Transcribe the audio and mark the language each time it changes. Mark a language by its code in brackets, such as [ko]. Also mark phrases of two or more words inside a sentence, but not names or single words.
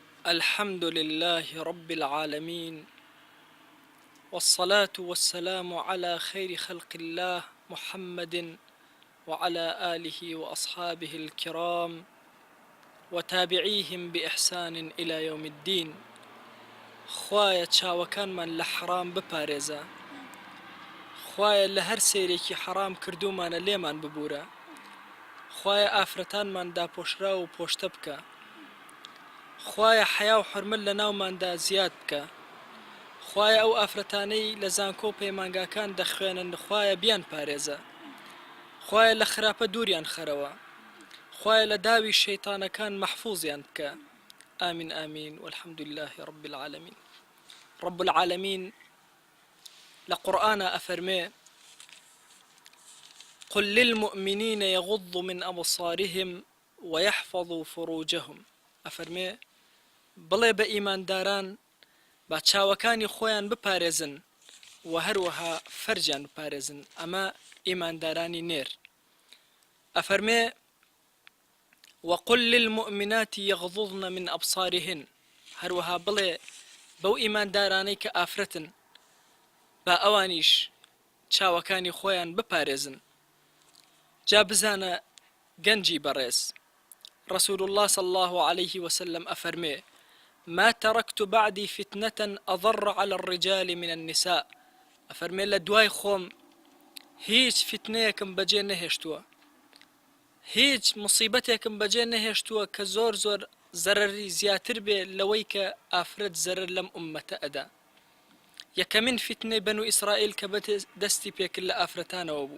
[ar] الحمد لله رب العالمين، والصلاة والسلام على خير خلق الله محمد وعلى آله وأصحابه الكرام وتابعيهم بإحسان إلى يوم الدين. [ckb] خوایە چاوەکانمان لە حرام بپارێزە، خوایە لە هەر سەیرێکی حرام کردومانە لێمان ببوورە، خوایە ئافرەتانمان داپۆشرا و پۆشتە بکە، خوایە حیا و حرمت لە ناوماندا زیاد بکە، خوایە ئەو ئافرەتانەی لە زانکۆ و پەیمانگاکان دەخوێنن خوایە بیان پارێزە، خوایە لە خراپە دووریان خەرەوە، خوایە لە داوی شەیتانەکان مەحفوظیان بکە. [ar] آمین آمین والحمد لله رب العالمين. رب العالمين [ckb] لقرآن أفرمي: [ar] قل للمؤمنين يغضوا من أبصارهم ويحفظوا فروجهم. [ckb] أفرمي بڵێ بە ئیمانداران با چاوەکانی خۆیان بپارێزن و هەروەها فەرجیان بپارێزن، ئەمە ئیماندارانی نێر. ئەفەرمێ: [ar] وقل للمؤمنات يغضضن من أبصارهن. [ckb] هەروەها بڵێ بەو ئیماندارانەی کە ئافرەتن با ئەوانیش چاوەکانی خۆیان بپارێزن. جا بزانە گەنجی بەڕێز، [ar] رسول الله صلى الله عليه وسلم أفرمي: ما تركت بعدي فتنة أضر على الرجال من النساء. [ckb] أفرمي لدواي خوم هیچ فتنەیەکم بەجێ نەهێشتووە، هیچ مصیبەتێکم بەجێ نەهێشتووە کە زۆر زۆر زەرەری زیاتر بێ لەوەی کە ئافرەت زەرەر لەم ئومەتە ئەدا. یەکەمین فتنەی بەنو ئیسرائیل کە دەستی پێکرد لە ئافرەتانەوە بوو.